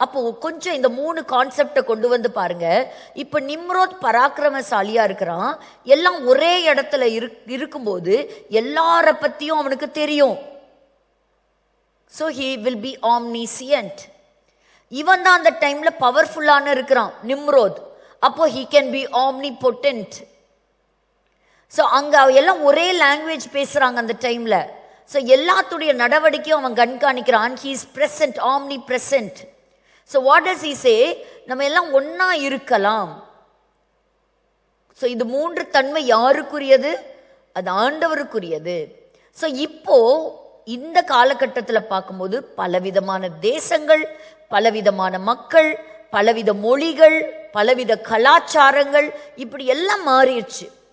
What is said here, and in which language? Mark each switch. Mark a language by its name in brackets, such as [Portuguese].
[Tamil] அப்போ கொஞ்சம் இந்த 3 கான்செப்டை கொண்டு வந்து பாருங்க. இப்ப நிம்ரோத் பராக்கிரமசாலியா இருக்கிறான், எல்லாம் ஒரே இடத்துல இருக்கும்போது எல்லார பத்தியும் அவனுக்கு தெரியும். [English] So he will be omniscient. [Tamil] இவன் தான் அந்த டைம்ல பவர்ஃபுல்லான இருக்கிறான் நிம்ரோத். அப்போ [English] he can be omnipotent. [Tamil] So அங்க எல்லாம் ஒரே லாங்குவேஜ் பேசுறாங்க அந்த டைம்ல. ஸோ எல்லாத்துடைய நடவடிக்கையும் அவன் கண்காணிக்கிறான். [English] he is present, omnipresent. So what does he say, [Tamil] நம்ம எல்லாம் ஒன்னா இருக்கலாம். ஸோ இது 3 தன்மை யாருக்குரியது, அது ஆண்டவருக்குரியது. ஸோ இப்போ இந்த காலகட்டத்தில் பார்க்கும்போது பலவிதமான தேசங்கள், பலவிதமான மக்கள், பலவித மொழிகள், பலவித கலாச்சாரங்கள், இப்படி எல்லாம் மாறிடுச்சு.